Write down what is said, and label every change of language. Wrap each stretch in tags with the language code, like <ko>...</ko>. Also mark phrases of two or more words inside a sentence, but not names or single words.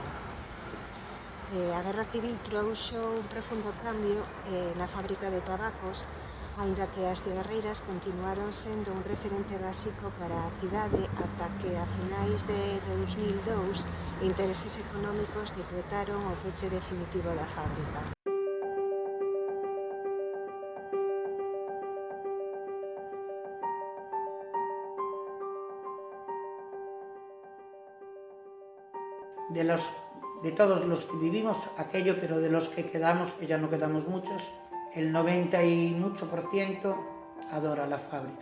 <gl>A Guerra Civil trouxo un profundo cambio na fábrica de tabacos, aínda que as cigarreiras continuaron sendo un referente básico para a cidade ata que a finais de 2002 intereses económicos decretaron o peche definitivo da fábrica.</gl> <es>De todos los que vivimos aquello, pero de los que quedamos, que ya no quedamos muchos, el 90 y mucho por ciento adora la fábrica.</es>